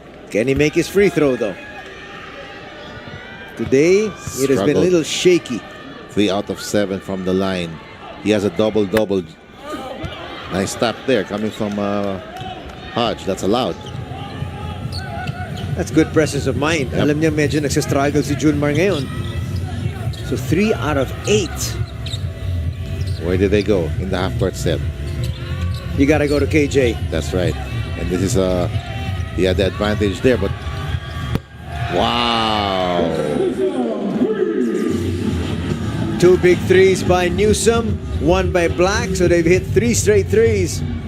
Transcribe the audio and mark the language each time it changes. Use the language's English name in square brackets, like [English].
[English] Can he make his free throw though? Today, it has been a little shaky. 3 out of 7 from the line. He has a double-double. Nice tap there coming from Hodge. That's allowed. That's good presence of mind. Yep. [Filipino] Alam niya medyo nagsistruggle si Junmar ngayon. [English] So 3 out of 8. Where did they go in the half-court set? You gotta go to KJ. That's right. And this is he had the advantage there, but wow. 2 big threes by Newsom, 1 by Black, so they've hit 3 straight threes.